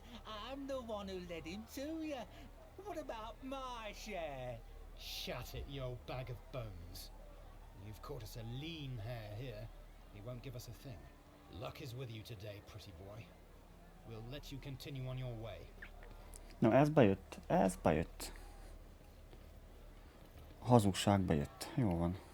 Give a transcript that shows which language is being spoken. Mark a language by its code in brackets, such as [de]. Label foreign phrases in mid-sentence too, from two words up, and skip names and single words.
[en] I'm the one who led him to you. What about my share? Shut it, you old bag of bones. You've caught us a lean hare here. He won't give us a thing. Luck is with you today, pretty boy. We'll let you continue on your way. [hu] Na, ez bejött. Ez bejött. Hazugság bejött. Jó van.